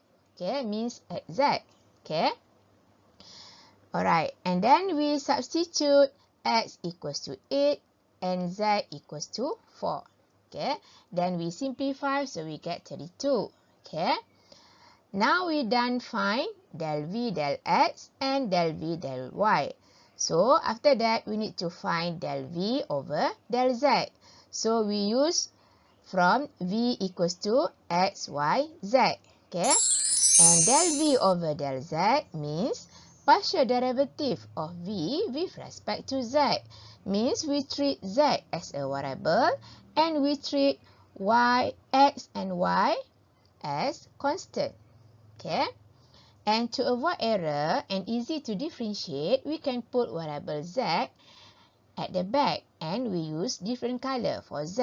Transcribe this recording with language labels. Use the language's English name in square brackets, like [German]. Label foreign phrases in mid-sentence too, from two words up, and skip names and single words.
[English] Okay, means exact. Okay. Alright, and then we substitute x equals to 8 and z equals to 4. Okay, then we simplify, so we get 32. Okay, now we done find del v del x and del v del y. So after that, we need to find del v over del z. So we use from v equals to x, y, z. Okay, and del v over del z means partial derivative of v with respect to z. Means we treat z as a variable and we treat y, x and y as constant. Okay. And to avoid error and easy to differentiate, we can put variable z at the back and we use different color for z.